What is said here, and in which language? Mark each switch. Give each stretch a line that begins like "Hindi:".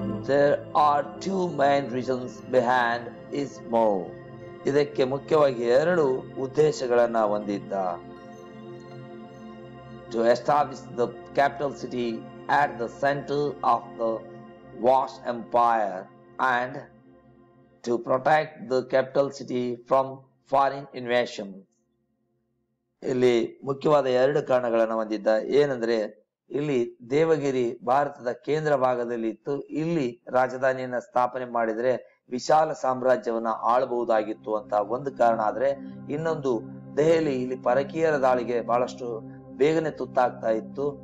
English: There are two main reasons behind his move.
Kannada: ಇದಕ್ಕೆ ಮುಖ್ಯವಾಗಿ ಎರಡು ಉದ್ದೇಶಗಳನ್ನ ಹೊಂದಿದ್ದ.
English: To establish the capital city at the center of the vast empire and to protect the capital city from foreign invasion.
Kannada: ಇಲ್ಲಿ ಮುಖ್ಯವಾದ ಎರಡು ಕಾರಣಗಳನ್ನು ಹೊಂದಿದ್ದ. ಏನಂದ್ರೆ ಇಲ್ಲಿ ದೇವಗಿರಿ ಭಾರತದ ಕೇಂದ್ರ ಭಾಗದಲ್ಲಿ ಇತ್ತು. ಇಲ್ಲಿ ರಾಜಧಾನಿಯನ್ನ ಸ್ಥಾಪನೆ ಮಾಡಿದ್ರೆ ವಿಶಾಲ ಸಾಮ್ರಾಜ್ಯವನ್ನ ಆಳಬಹುದಾಗಿತ್ತು ಅಂತ ಒಂದು ಕಾರಣ. ಆದ್ರೆ ಇನ್ನೊಂದು, ದೆಹಲಿ ಇಲ್ಲಿ ಪರಕೀಯರ ದಾಳಿಗೆ ಬಹಳಷ್ಟು ಬೇಗನೆ ತುತ್ತಾಗ್ತಾ ಇತ್ತು.